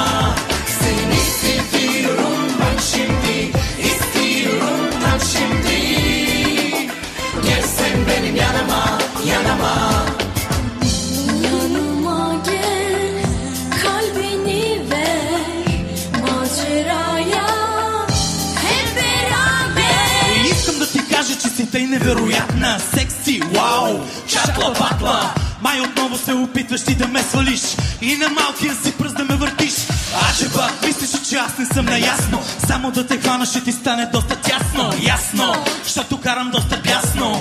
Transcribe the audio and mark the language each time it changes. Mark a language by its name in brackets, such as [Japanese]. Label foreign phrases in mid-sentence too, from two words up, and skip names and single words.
[Turkish] Seni seviyorum bak şimdi, istiyorum tam şimdi. Gel sen benim yanıma, yanıma. Yanıma gel, kalbini ver, maceraya hep beraber. [Bulgarian] Искам да ти кажа, че си тъй невероятна, секси, вау, [Turkish] çatla patla. [Bulgarian] Май отново се опитваш ти да ме свалиш и на малкия си пръст да ме въртиш. Аджеба, мислиш, че аз не съм наясно, само да те хвана ще ти стане доста тясно. Ясно, защото карам доста бясно.